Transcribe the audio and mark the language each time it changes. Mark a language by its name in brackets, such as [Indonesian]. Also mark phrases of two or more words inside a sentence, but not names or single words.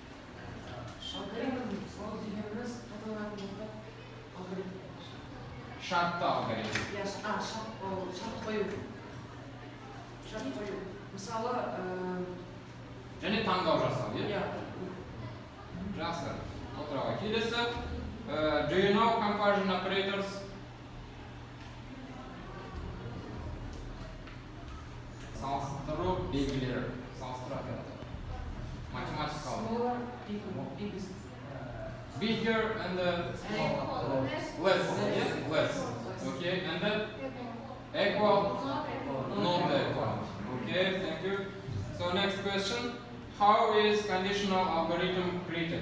[Kazakh] Şartlı algoritm. Мысалы, және таңдау жасау, иә? Жақсы. Отыраға келесі. [English] Do you know comparison operators? [Kazakh] Салыстыру белгілері. Салыстыру операторы. Математикалық. [English] Bigger and less. Yes, less. Okay, and then equal, not equal. Okay, thank you. So next question. How is conditional algorithm created?